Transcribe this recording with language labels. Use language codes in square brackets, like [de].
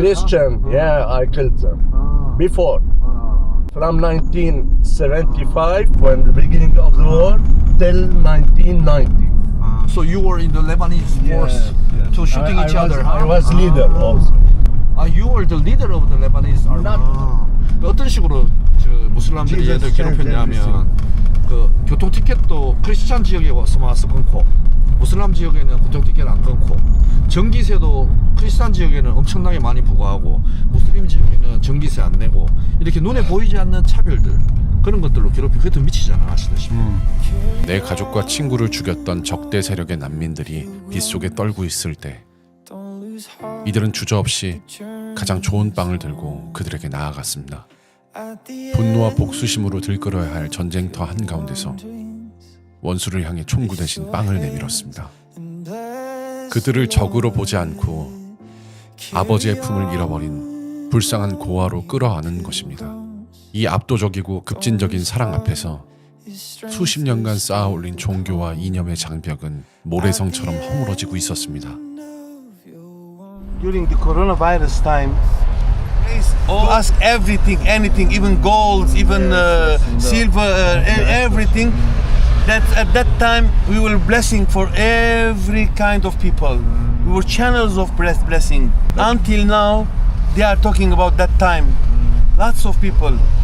[en] Christian, yeah, I killed them. Before, from 1975, when the beginning of the war, till 1990. So you were in the Lebanese force to shooting each other. I was leader also. You were the leader of the Lebanese army. [ko] 어떤 식으로 저 무슬람들이 [en] Jesus [ko] 얘들 괴롭혔냐면 그 교통 티켓도 크리스찬 지역에 와서 끊고 무슬람 지역에는 교통 티켓 안 끊고 전기세도 크리스찬 지역에는 엄청나게 많이 부과하고 무슬림 지역에는 전기세 안 내고 이렇게 눈에 보이지 않는 차별들 그런 것들로 괴롭히고 그게 더 미치잖아 아시다시피. 내 가족과 친구를 죽였던 적대 세력의 난민들이 빗속에 떨고 있을 때 이들은 주저없이 가장 좋은 빵을 들고 그들에게 나아갔습니다. 분노와 복수심으로 들끓어야 할 전쟁터 한가운데서 원수를 향해 총구 대신 빵을 내밀었습니다. 그들을 적으로 보지 않고 아버지의 품을 잃어버린 불쌍한 고아로 끌어안은 것입니다. 이 압도적이고 급진적인 사랑 앞에서 수십 년간 쌓아 올린 종교와 이념의 장벽은 모래성처럼 허물어지고 있었습니다. [en] During the coronavirus time, to ask everything, anything, even gold, even silver, everything. That at that time we were blessing for every kind of people. We were channels of blessing. Until now, they are talking about that time. Lots of people.